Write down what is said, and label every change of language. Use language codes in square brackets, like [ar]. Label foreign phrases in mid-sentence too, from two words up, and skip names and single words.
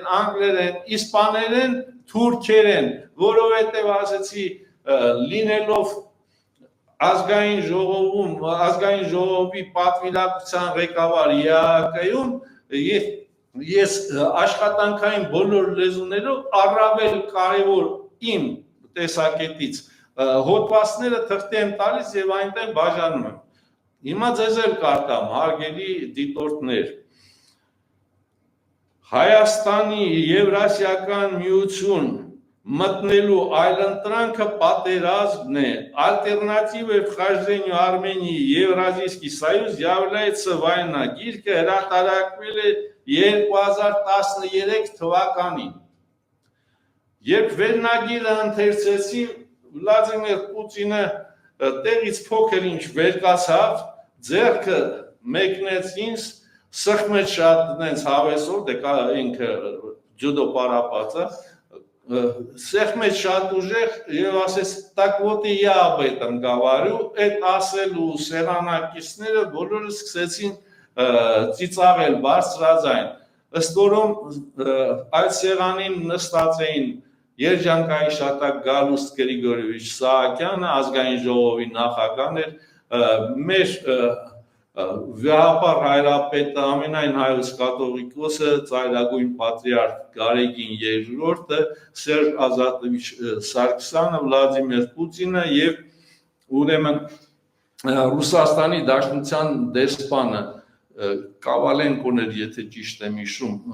[hy] անգլերեն, իսպաներեն, թուրքերեն, որովհետեւ ասեցի լինելով ազգային ժողովում, ազգային ժողովի պատվիրակության ղեկավար ԵԱՀԿ-ում ես աշխատանքային բոլոր լեզուներով առավել կարևոր իմ տեսակետից հոդվածները թղթի եմ տալիս եւ այնտեղ բաժանում եմ։ Հիմա ձեզ էլ կարդամ, հարգելի դիտորդներ, Հայաստանի Եվրասիական միություն մտնելու այլընտրանքը պատերազմն է, ալտերնատիվ է [ru] вхождению Армении в Евразийский союз является война, [hy] գիրքը հրատարակվել է 2013 թվականին։ Երբ վերնագիրը ընթերցեցի, Վլադիմիր Պուտինը տեղից փոքր ինչ վերկացավ, ձեռքը մեկնեց ինձ, սխմեց շատ նենց հավեսով, դե կա ինքը ջուդո պարապածը, սեղմեց շատ ուժեղ եւ ասեց [ru] так вот и я об этом говорю, [hy] այդ ասելու սեղանակիցները բոլորը սկսեցին ծիծաղել բարձրաձայն, ըստ որում այդ սեղանին նստած էին Երջանկայի շատակ Գալուստ Գրիգորիևիչ Սահակյանը, ազգային ժողովի նախագահն էր, մեր վեհապար հայրապետը ամենայն հայոց կաթողիկոսը, ծայրագույն պատրիարք Գարեգին II-ը, Սերժ Ազատովիչ Սարգսյանը, Վլադիմիր Պուտինը եւ ուրեմն Ռուսաստանի Դաշնության դեսպանը Կավալենկոն էր, եթե ճիշտ եմ հիշում,